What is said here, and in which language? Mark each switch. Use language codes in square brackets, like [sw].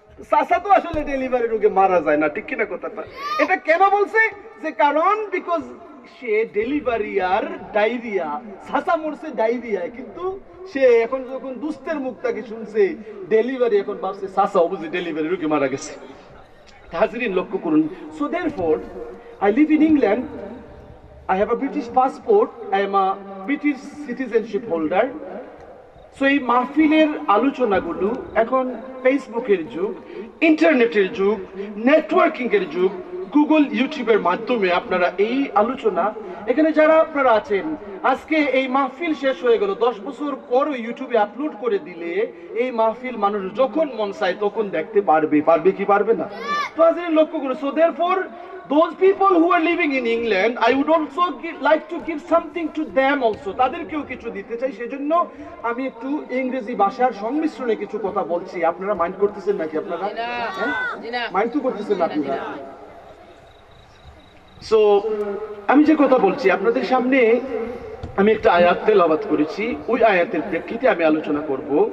[bn] চাচা তো আসলে ডেলিভারি রোগে মারা যায় না, ঠিক কিনা কথাটা? এটা কেন বলছে? যে কারণ because say delivery আর diarrhoea, সাসা মরছে ডায়রিয়ায়, কিন্তু সে এখন যখন দুস্থের মুখ থেকে শুনছে ডেলিভারি, এখন ভাবছে সাসা অবশ্যই ডেলিভারি রোগী মারা গেছে। হাজরিন লক্ষ্য করুন। [en] So therefore I live in England. I have a British passport. I am a British citizenship holder. [bn] So এই মাহফিলের আলোচনাগুলো এখন ফেসবুকের যুগ, ইন্টারনেটের যুগ, নেটওয়ার্কিং এর যুগ, গুগল ইউটিউবের মাধ্যমে আপনারা এই আলোচনা, এখানে যারা আপনারা আছেন, আজকে এই মাহফিল শেষ হয়ে গেল, 10 বছর পরও ইউটিউবে আপলোড করে দিলে এই মাহফিল মানুষ যখন মন চায় তখন দেখতে পারবে। পারবে কি পারবে না? তো আজকে লক্ষ্য করুন। [en] So therefore those people who are living in England, I would also like to give something to them also. [bn] তাদেরকেও কিছু দিতে চাই, সেজন্য আমি একটু ইংরেজি ভাষার সংমিশ্রণে কিছু কথা বলছি। আপনারা মাইন্ড করতেছেন নাকি? আপনারা মাইন্ড তো করতেছেন না আপনারা? সো আমি যে কথা বলছি আপনাদের সামনে, আমি একটা আয়াত তেলাওয়াত করেছি, ওই আয়াতের প্রেক্ষিতে আমি আলোচনা করব।